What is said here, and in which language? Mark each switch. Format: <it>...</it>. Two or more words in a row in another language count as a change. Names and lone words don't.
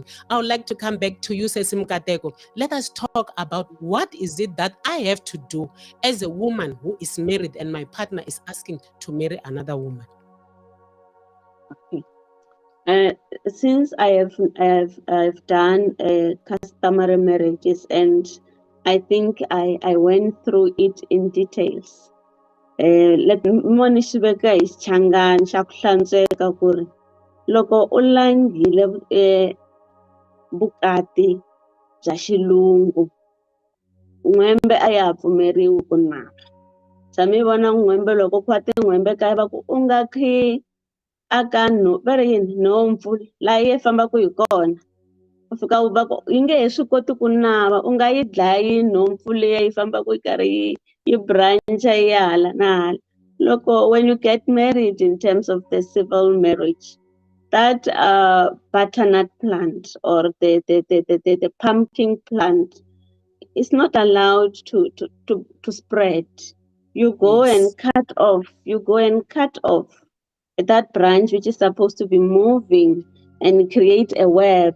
<en>I would like to come back to you, Mikateko. Let us talk about what is it that I have to do as a woman who is married and my partner is asking to marry another woman. Okay. Since I've done customary marriages, and I think I went through it in details.</en> <ts>Let moni xi veka hi xichangani xa ku hlantsweka ku ri loko u langhile vukati bya xilungu, n'wembe a ya ha pfumeriwi ku nava. Sa mi vona n'wembe loko ku wa tin'wembe kaya va ku u nga khi aka va ri yini nhompfu laha yi fambaka hi kona, u fika u va ku yi nge he swi koti ku nava, u nga yi dlayi nhompfu leyi yi fambaka yi karhi yi branch-a yi ya hala na hala.</ts> <en>Loko when you get married in terms of the civil marriage, that butternut plant or the pumpkin plant is not allowed to spread. You go and cut off that branch which is supposed to be moving and create a web.</en>